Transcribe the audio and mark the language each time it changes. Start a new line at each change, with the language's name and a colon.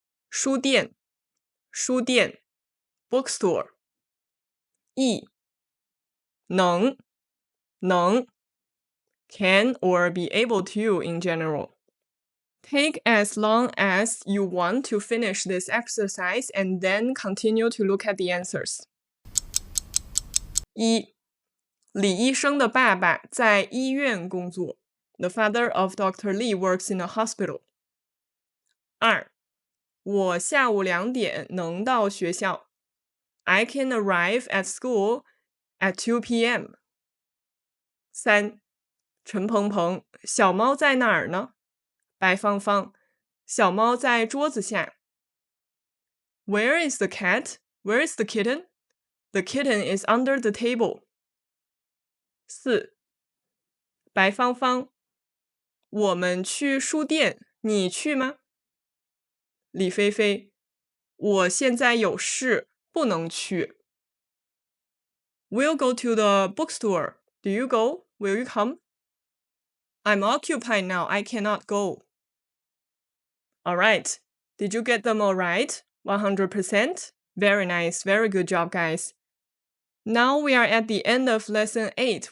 English: 书店 bookstore. E. 能 can or be able to in general. Take as long as you want to finish this exercise and then continue to look at the answers. 1.
Chinese: 李医生的爸爸在医院工作。
English: The father of Dr. Li works in a hospital. 2.
Chinese: 我下午2点能到学校。
English: I can arrive at school at 2 p.m.
Chinese: 3. 陈鹏鹏，小猫在哪儿呢？白芳芳，小猫在桌子下。
English: Where is the cat? Where is the kitten? The kitten is under the table. 4.
Chinese: 白芳芳，我们去书店，你去吗？李菲菲，我现在有事，不能去。
English: We'll go to the bookstore. Do you go? Will you come? I'm occupied now. I cannot go. All right. Did you get them all right? 100%? Very nice. Very good job, guys. Now we are at the end of lesson 8.